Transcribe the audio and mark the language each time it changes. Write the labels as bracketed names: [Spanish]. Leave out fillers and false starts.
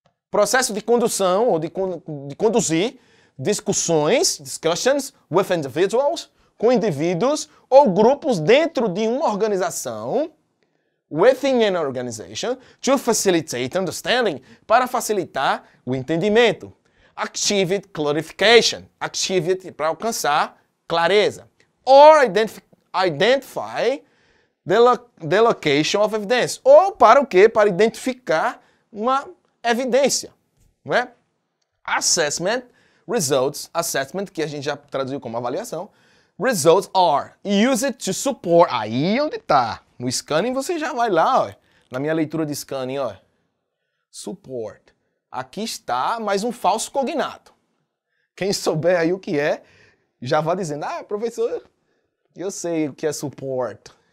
[Portuguese] Processo de condução, ou de conduzir discussões, [English] discussions with individuals, [Portuguese] com indivíduos ou grupos dentro de uma organização, [English] within an organization, to facilitate understanding, [Portuguese] para facilitar o entendimento. [English] Achieve clarification, achieve [Portuguese] para alcançar clareza. [English] Or identify the location of evidence. [Portuguese] Ou para o quê? Para identificar uma evidência, não é? Assessment, results, assessment, que a gente já traduziu como avaliação, [English] results are used to support. [Portuguese] Aí onde tá. No scanning você já vai lá, ó. Na minha leitura de scanning, ó. Support. Aqui está mais um falso cognato. Quem souber aí o que é, já vai dizendo, ah, professor, eu sei o que é support.